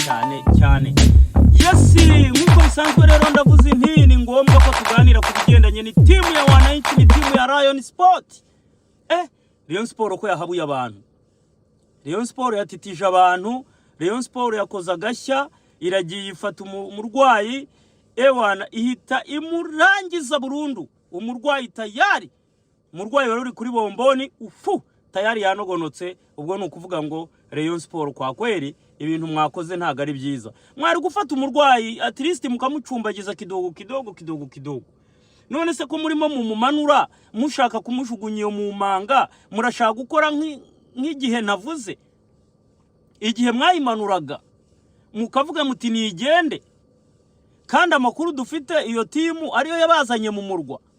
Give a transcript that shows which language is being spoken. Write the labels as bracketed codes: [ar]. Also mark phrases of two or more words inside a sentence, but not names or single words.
[rw] cyane cyane. Yesi nkuko bisanzwe rero ndavuze inti ni ngombwa ko tuganira ku bigendanye ni timu ya wananchi ni timu ya Rayon Sport. Rayon Sport ko yahabuye abantu. Rayon Sport yatitije abantu, Rayon Sport yakoza gashya, iragiye ifata umurwayi ewana ihita imurangiza burundu. Umurwayi tayari. Umurwayi wari uri kuri bomboni tayari yanogonotse. Ubwo ni ukuvuga ngo Rayon Sport [sw] kwa kweli [rw] ibintu mwakoze ntago ari byiza. Mwari gufata umurwayi [en] at least [rw] mukamucumbagiza kidogo. None se ko murimo mumanura mushaka kumushugunya mu manga, murashaka gukora nk'igihe navuze. Igihe mwayimanuraga mukavuga muti nigende, kandi amakuru dufite iyo timu ariyo yabazanye mu murwa.